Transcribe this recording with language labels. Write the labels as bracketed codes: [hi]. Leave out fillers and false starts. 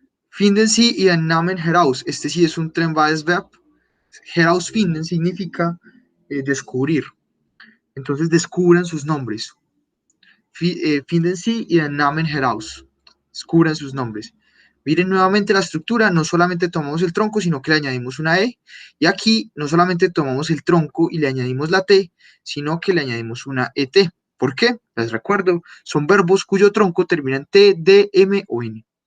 [de] Finden Sie Ihren Namen heraus. [es] Este sí es un temporal verb. Herausfinden significa descubrir. Entonces descubran sus nombres. [de] Finden Sie Ihren Namen heraus. [es] Descubran sus nombres. Miren nuevamente la estructura, no solamente tomamos el tronco, sino que le añadimos una E. Y aquí no solamente tomamos el tronco y le añadimos la T, sino que le añadimos una ET. ¿Por qué? Les recuerdo, son verbos cuyo tronco termina en T, D, M o N.